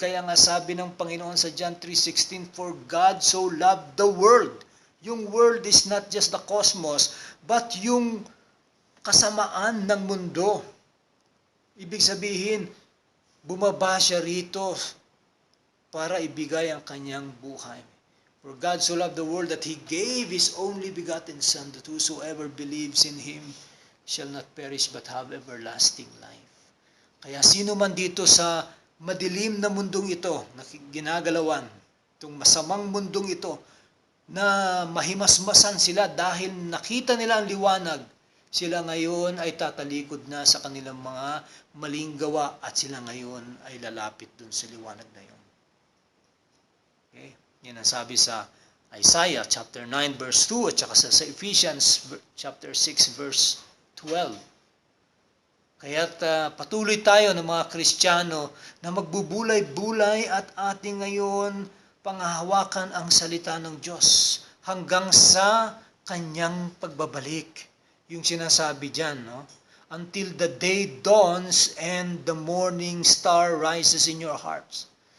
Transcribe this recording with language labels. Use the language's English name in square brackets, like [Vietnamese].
[Filipino] Kaya nga sabi ng Panginoon sa John 3:16, [English] for God so loved the world. Yung world is not just the cosmos, but [Filipino] yung kasamaan ng mundo. Ibig sabihin, bumaba siya rito para ibigay ang kanyang buhay. [English] For God so loved the world that He gave His only begotten Son, that whosoever believes in Him shall not perish but have everlasting life. [Filipino] Kaya sino man dito sa madilim na mundong ito, na ginagalawan, itong masamang mundong ito, na mahimasmasan sila dahil nakita nila ang liwanag, sila ngayon ay tatalikod na sa kanilang mga maling gawa at sila ngayon ay lalapit dun sa liwanag na yun. Okay? Yan ang sabi sa Isaiah chapter 9 verse 2 at saka sa Ephesians chapter 6 verse 12. Kaya't patuloy tayo ng mga Kristiyano na magbubulay-bulay at ating ngayon panghahawakan ang salita ng Diyos hanggang sa kanyang pagbabalik. Yung sinasabi dyan, no? [English] Until the day dawns and the morning star rises in your hearts.